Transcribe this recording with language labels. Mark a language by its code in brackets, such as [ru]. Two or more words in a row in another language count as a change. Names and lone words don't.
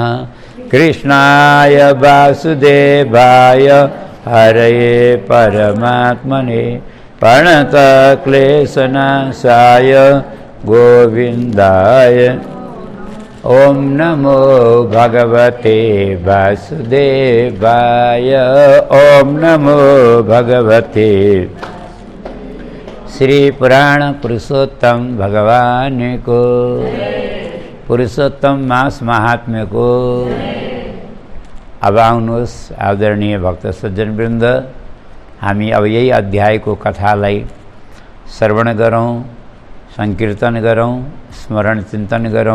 [sa] कृष्णाय वासुदेवाय हरये परमात्मने प्रणतक्लेशनाशाय गोविन्दाय ओम नमो भगवते वासुदेवाय। ओम नमो भगवते [ne] श्री पुराण पुरुषोत्तम भगवान को, पुरुषोत्तम मास महात्म्य को। अब आउनुहोस् आदरणीय भक्त सज्जन वृन्द, हामी अब यही अध्यायको कथालाई श्रवण गरौँ, संकीर्तन गरौँ, स्मरण चिन्तन गरौँ।